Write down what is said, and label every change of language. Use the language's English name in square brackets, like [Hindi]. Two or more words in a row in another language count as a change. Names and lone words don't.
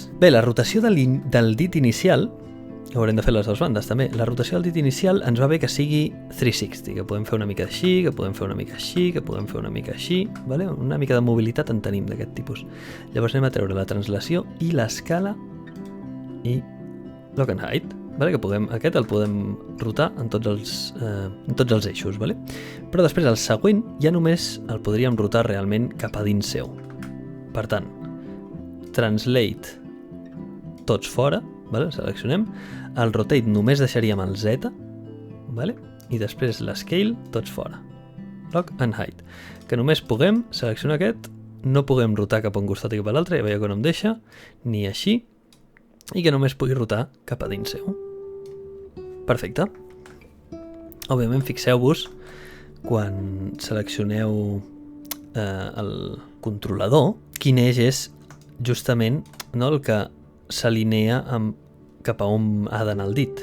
[Catalan] Bé, la rotació del dit inicial, haurem de fer les dues bandes també, la rotació del dit inicial ens va bé que sigui 360, que podem fer una mica així, que podem fer una mica així, que podem fer una mica així, vale? Una mica de mobilitat en tenim d'aquest tipus. Llavors anem a treure la translació i l'escala i [English] lock and hide, [Catalan] vale? Que aquest el podem rotar en tots els eixos, vale? Però després el següent ja només el podríem rotar realment cap a dins seu. Per tant, translate tots fora, vale? Seleccionem, el rotate només deixaríem el Z, vale? I després l'escale tots fora, [English] lock and hide, [Catalan] que només puguem seleccionar aquest, no puguem rotar cap a un costat i cap a l'altre, ja veieu que no em deixa, ni així, i que només pugui rotar cap a dins seu. Perfecte. Òbviament fixeu-vos quan seleccioneu el controlador, quin eix és justament el que s'alinea cap a on ha d'anar el dit.